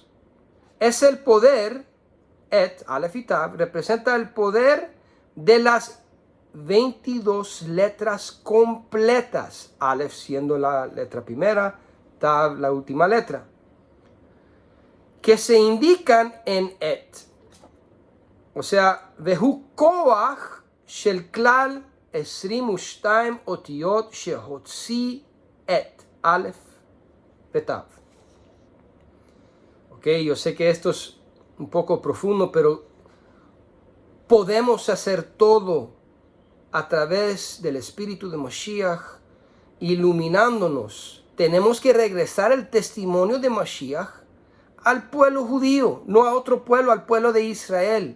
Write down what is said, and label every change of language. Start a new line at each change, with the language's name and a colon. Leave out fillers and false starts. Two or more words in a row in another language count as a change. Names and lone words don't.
Spanish: Es el poder, et, alef y tav, representa el poder de las 22 letras completas, alef siendo la letra primera, tav la última letra, que se indican en et. O sea,
Hebrew: והוא כוח של כלל 22 אותיות שהוציא את, אלף בתו.
Spanish: Ok, yo sé que esto es un poco profundo, pero podemos hacer todo a través del Espíritu de Mashiach, iluminándonos. Tenemos que regresar el testimonio de Mashiach al pueblo judío, no a otro pueblo, al pueblo de Israel.